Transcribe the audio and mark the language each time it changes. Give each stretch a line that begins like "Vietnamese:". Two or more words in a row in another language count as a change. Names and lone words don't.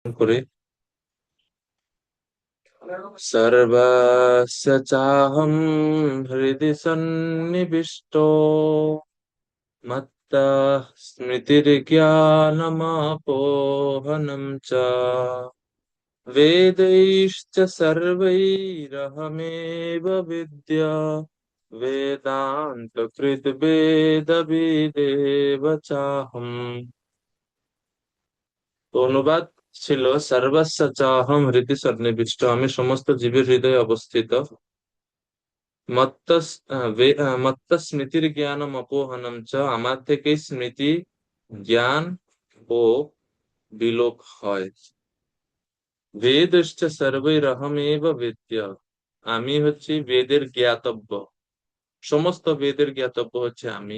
Sanskrit: করে সর্বস্য চাহম হৃদি সন্নিবিষ্ট মত্তঃ স্মৃতির্জ্ঞানমাপোহনম চ वेदैश्च सर्वैरहमेव विद्या वेदान्तकृद्वेदविदेव चाहम्।
Bangla: তো অনুবাদ ছিল
Sanskrit: সর্বস্য চাহম হৃদি সন্নিবিষ্ট,
Bangla: আমি সমস্ত জীবের হৃদয়ে অবস্থিত।
Sanskrit: মত্ত স্মৃতির জ্ঞানম অপোহনম চ,
Bangla: আমার থেকে স্মৃতি জ্ঞান ও বিলোপ হয়।
Sanskrit: বেদশ্চ সর্বৈরহমেব বিদ্যা,
Bangla: আমি হচ্ছি বেদের জ্ঞাতব্য, সমস্ত বেদের জ্ঞাতব্য হচ্ছে আমি।